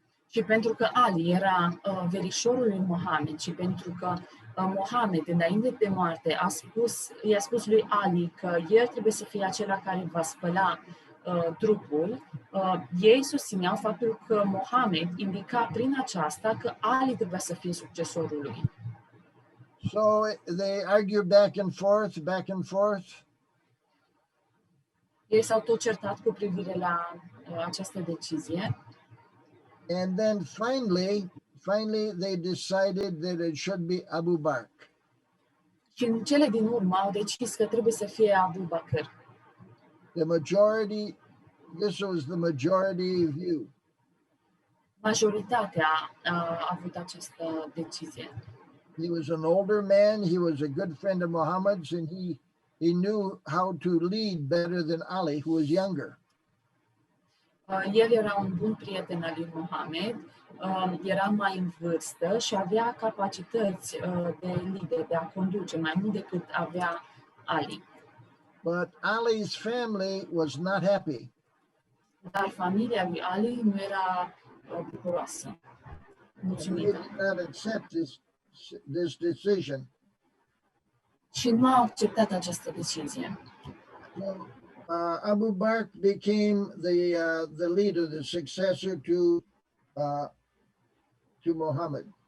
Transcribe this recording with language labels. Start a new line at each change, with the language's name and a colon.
Romanian: Și pentru că Ali era verișorul lui Mohamed și pentru că Mohamed, înainte de moarte, i-a spus lui Ali că el trebuie să fie acela care va spăla trupul, ei susțineau faptul că Mohamed indica prin aceasta că Ali trebuia să fie succesorul lui.
English: So they argued back and forth.
Romanian: Ei s-au tot certat cu privire la această decizie.
English: And then finally they decided that it should be Abu Bakr.
Romanian: Și în cele din urmă au decis că trebuie să fie Abu Bakr.
English: This was the majority view.
Romanian: Majoritatea a avut această decizie.
English: He was an older man. He was a good friend of Muhammad's, and he knew how to lead better than Ali, who was younger.
Romanian: El era un bun prieten al lui Mohamed, era mai în vârstă și avea capacități de lider, de a conduce, mai mult decât avea Ali.
English: But Ali's family was not happy.
Romanian: Dar familia lui Ali nu era bucuroasă,
English: They
Romanian: mulțumită.
English: did not accept this decision.
Romanian: Și nu au acceptat această decizie.
English: So, Abu Bakr became the leader, the successor to Muhammad.